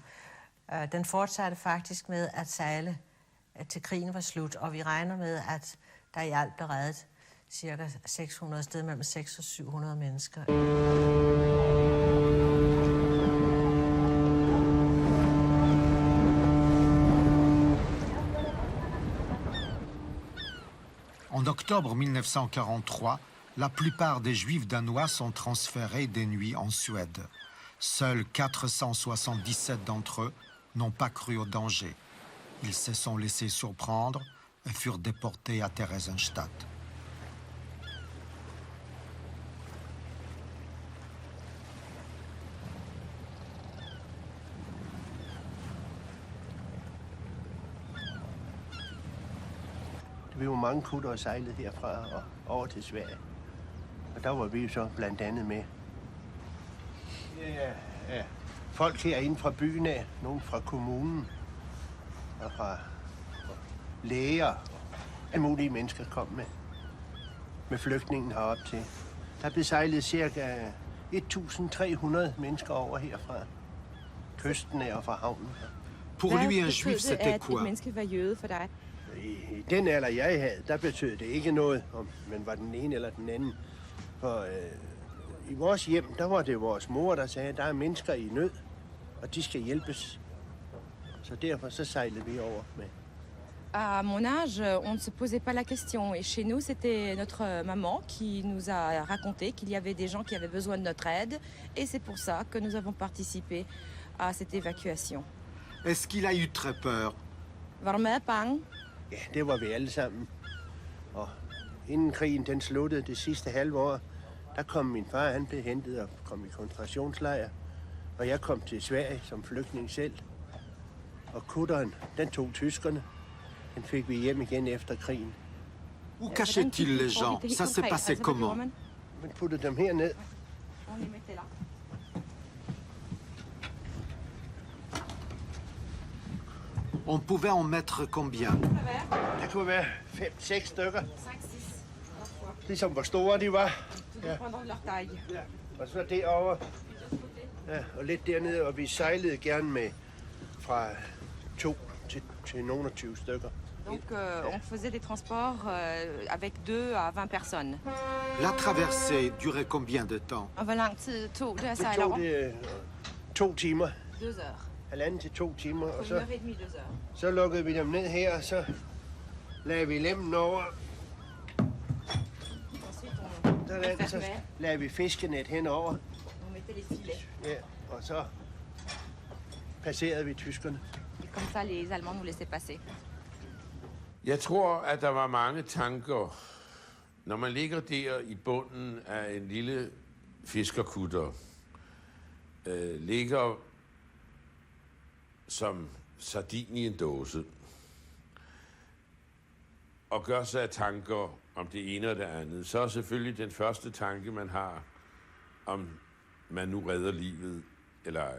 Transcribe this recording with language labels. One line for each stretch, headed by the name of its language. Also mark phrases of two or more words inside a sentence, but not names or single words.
Danish: Den fortsatte faktisk med at sejle til krigen var slut, og vi regner med, at der i alt blev reddet cirka 600 sted mellem 600 og 700 mennesker.
French: En octobre 1943, la plupart des Juifs danois sont transférés des nuits en Suède. Seuls 477 d'entre eux n'ont pas cru au danger. Ils se sont laissés surprendre et furent déportés à Theresienstadt.
Danish: Vi var mange kutter og sejlede herfra og over til Sverige. Og der var vi jo så blandt andet med. Ja, folk herinde fra byen af, nogen fra kommunen og fra læger og alle mulige mennesker kom med flygtningen herop til. Der blev sejlet cirka 1300 mennesker over herfra kysten af og fra havnen.
French: Pour lui, un juif, c'était quoi? Et
Danish: menneske var jøde for dig? I den alder, jeg havde, der betød det ikke noget, om man var den ene eller den anden. For i vores hjem, der var det vores mor, der sagde, at der er mennesker i nød, og de skal hjælpes. Så derfor så sejlede vi over med.
French: À mon âge, on ne se posait pas la question. Et chez nous, c'était notre maman qui nous a raconté qu'il y avait des gens qui avaient besoin de notre aide. Et c'est pour ça que nous avons participé à cette évacuation. Est-ce qu'il a eu très peur?
Danish: Var du meget bange? Ja, det var vi alle sammen. Og inden krigen den sluttede det sidste halve år, der kom min far, han blev hentet og kom i koncentrationslejr. Og jeg kom til Sverige som flygtning selv. Og kutteren, den tog tyskerne. Den fik vi hjem igen efter krigen.
French: Où cachait-il les gens? Ça s'est passé comment?
Danish: Man puttede dem herned.
French: On pouvait en mettre combien?
Danish: Der kunne være 5-6 stykker. Ligesom hvor store de var. Ja. Ja. Og så derovre. Ja, og lidt dernede, og vi sejlede gerne med fra 2 til nogle af 20 stykker.
French: Donc on faisait des transports avec 2 à 20 personnes. La traversée durait combien de temps?
Danish: Og hvor lang tid tog det at Det sejle tog over? det 2 timer.
French: 2 heures.
Danish: 1,5 til 2 timer. Og
French: Så 1 heure et demi, 2 heures.
Danish: så lukkede vi dem ned her, og så lagde vi lemmen over. Så lagde vi fiskenet henover.
French: On mettait les filets.
Danish: Ja, og så passerede vi tyskerne.
French: Et comme ça, les Allemands nous laissaient passer.
Danish: Jeg tror, at der var mange tanker, når man ligger der i bunden af en lille fiskerkutter, ligger som sardin i en dåse, og gør sig af tanker om det ene og det andet, så er selvfølgelig den første tanke, man har, om man nu redder livet eller ej.